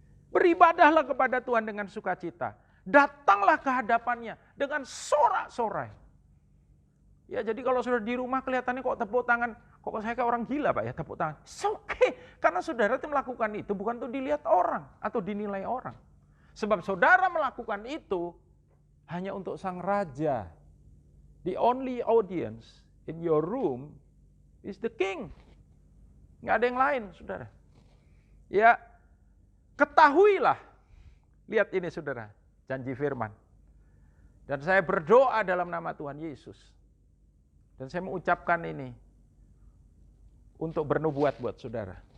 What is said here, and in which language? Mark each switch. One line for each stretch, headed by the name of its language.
Indonesian: Beribadahlah kepada Tuhan dengan sukacita. Datanglah ke hadapannya dengan sorak-sorai. Ya, jadi kalau sudah di rumah kelihatannya kok tepuk tangan, kok saya kayak orang gila Pak ya tepuk tangan.
English: It's okay,
Indonesian: karena saudara itu melakukan itu bukan untuk dilihat orang atau dinilai orang. Sebab saudara melakukan itu hanya untuk Sang Raja.
English: The only audience in your room is the king.
Indonesian: Nggak ada yang lain, saudara. Ya, ketahuilah. Lihat ini saudara, janji firman. Dan saya berdoa dalam nama Tuhan Yesus. Dan saya mengucapkan ini untuk bernubuat buat saudara.